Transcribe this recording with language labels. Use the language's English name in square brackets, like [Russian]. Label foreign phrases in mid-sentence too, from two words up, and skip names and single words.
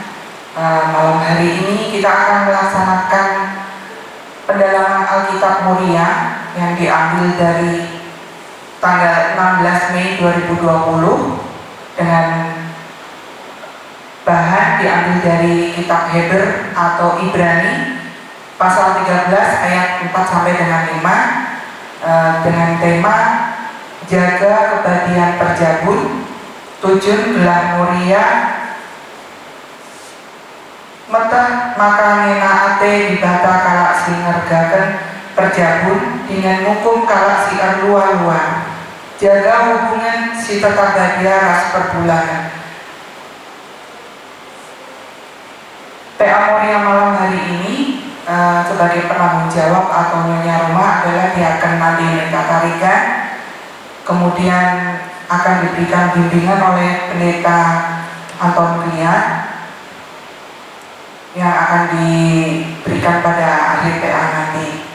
[Indonesian] Malam hari ini kita akan melaksanakan pendalaman Alkitab Muria yang diambil dari tanggal 16 Mei 2020 dengan bahan diambil dari kitab Heber atau Ibrani pasal 13 ayat 4 sampai dengan 5 dengan tema [Batak Karo] jaga kebadian perjabun, tujun gelar muria, metah maka ngenaate dibata kalak si ngergaken perjabun dengan hukum kalak si erlua-lua, jaga hubungan si tetap badia ras perbulanan. [Indonesian] PA Muria malam hari ini sebagai penanggung jawab atau nyonya rumah adalah Diaken Nandi Katarika. Kemudian akan diberikan bimbingan oleh pendeta Anton Ria yang akan diberikan pada akhir PA nanti.